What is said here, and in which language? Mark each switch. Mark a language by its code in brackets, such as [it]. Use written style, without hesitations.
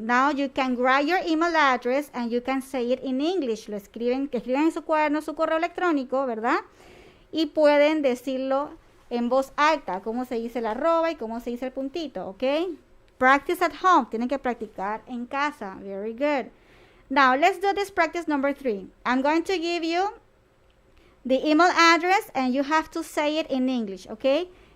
[en] Now you can write your email address and you can say it in English. [es] Lo escriben en su cuaderno, su correo electrónico, ¿verdad? Y pueden decirlo en voz alta, cómo se dice el arroba y cómo se dice el puntito, ¿ok? [en] Practice at home. [es] Tienen que practicar en casa. [en] Very good. Now, let's do this practice number 3. I'm going to give you the email address and you have to say it in English, ¿ok?